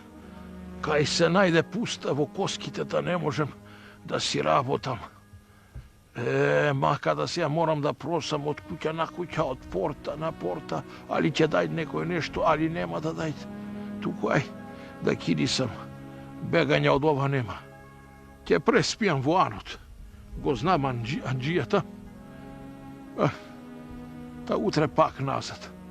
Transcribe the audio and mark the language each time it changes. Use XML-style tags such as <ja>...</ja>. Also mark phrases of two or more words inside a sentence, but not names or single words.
<mk>Kaj se najde pusta v koskite, da ne možem da si rabotam.</mk> <sr>Kada se ja moram da prosam od kuća na kuća, od porta na porta, ali će daj nekoj nešto, ali nema da daj.</sr> <mk>Tukaj, da kidi sam. Beganja od ova nema. Ќе преспијам во анот. Го знам анџијата. Та утре пак назад.</mk>